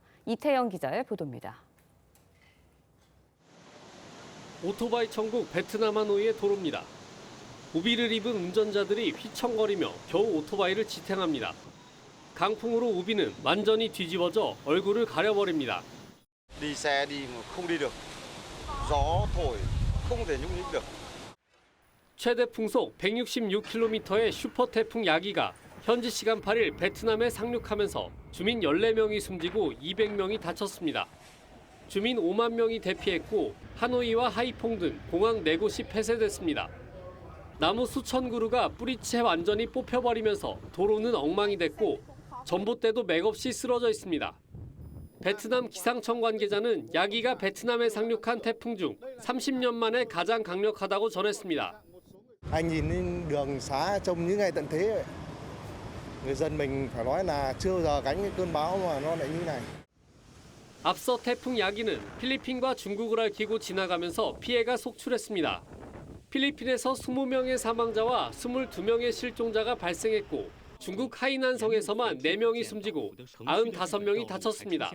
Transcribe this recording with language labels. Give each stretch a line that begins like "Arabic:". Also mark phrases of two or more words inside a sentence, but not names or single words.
Korean: 이태영 기자의 보도입니다. 오토바이 천국 베트남 하노이의 도로입니다. 우비를 입은 운전자들이 휘청거리며 겨우 오토바이를 지탱합니다. 강풍으로 우비는 완전히 뒤집어져 얼굴을 가려버립니다.
Vietnamese: đi xe đi mà không đi được. Gió thổi không thể nhúc nhích được.
Korean: 최대 풍속 166km의 슈퍼 태풍 야기가 현지 시간 8일 베트남에 상륙하면서 주민 14명이 숨지고 200명이 다쳤습니다. 주민 5만 명이 대피했고 하노이와 하이퐁 등 공항 4곳이 폐쇄됐습니다. 나무 수천 그루가 뿌리채 완전히 뽑혀버리면서 도로는 엉망이 됐고 전봇대도 맥없이 쓰러져 있습니다. 베트남 기상청 관계자는 야기가 베트남에 상륙한 태풍 중 30년 만에 가장 강력하다고 전했습니다.
Vietnamese: Anh nhìn đường xá trông như ngày tận thế. Người dân mình phải nói là chưa bao giờ gánh cái cơn bão mà nó lại như này.
Korean: 앞서 태풍 야기는 필리핀과 중국을 얽히고 지나가면서 피해가 속출했습니다. 필리핀에서 20명의 사망자와 22명의 실종자가 발생했고 중국 하이난성에서만 4명이 숨지고 95명이 다쳤습니다.